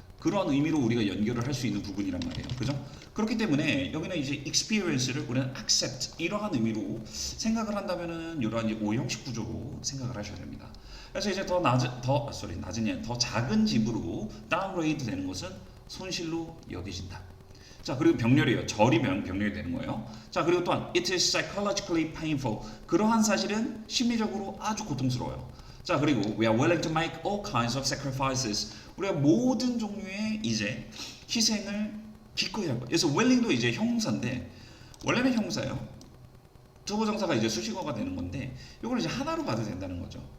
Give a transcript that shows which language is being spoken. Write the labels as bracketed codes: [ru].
[ko] 그런 의미로 우리가 연결을 할 수 있는 부분이란 말이에요. 그죠? 그렇기 때문에 여기는 이제 experience를 우리는 accept 이러한 의미로 생각을 한다면은 이러한 이제 오형식 구조로 생각을 하셔야 됩니다. 그래서 이제 더 작은 집으로 다운그레이드 되는 것은 손실로 여겨진다. 자 그리고 병렬이에요. 절이면 병렬이 되는 거예요. 자 그리고 또한 [en] it is psychologically painful. [ko] 그러한 사실은 심리적으로 아주 고통스러워요. 자 그리고 [en] we are willing to make all kinds of sacrifices. [ko] 우리가 모든 종류의 이제 희생을 기꺼이 할 거예요. 그래서 willing도 이제 형사인데 원래는 형사예요. 투부정사가 이제 수식어가 되는 건데 이걸 이제 하나로 봐도 된다는 거죠.